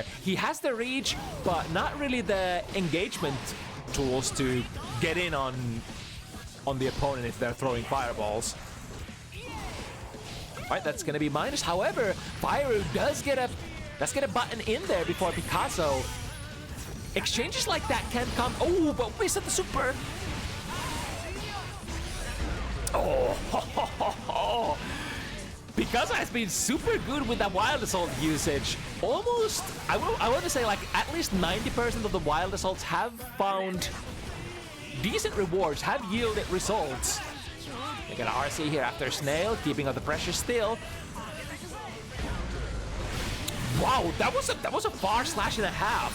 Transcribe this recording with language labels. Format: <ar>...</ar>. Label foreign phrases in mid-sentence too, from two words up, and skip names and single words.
<en>He has the reach, but not really the engagement tools to get in on the opponent if they're throwing fireballs. Alright, that's gonna be minus. However, Firu does get a button in there before Pikazo. Exchanges like that can come. Oh, but we set the super. Oh, ho, ho, ho, ho. Pikazo has been super good with that Wild Assault usage. Almost, I want to say like at least 90% of the Wild Assaults have found decent rewards have yielded results. They got an RC here after Snail, keeping up the pressure still. Wow, that was a far slash and a half.</en>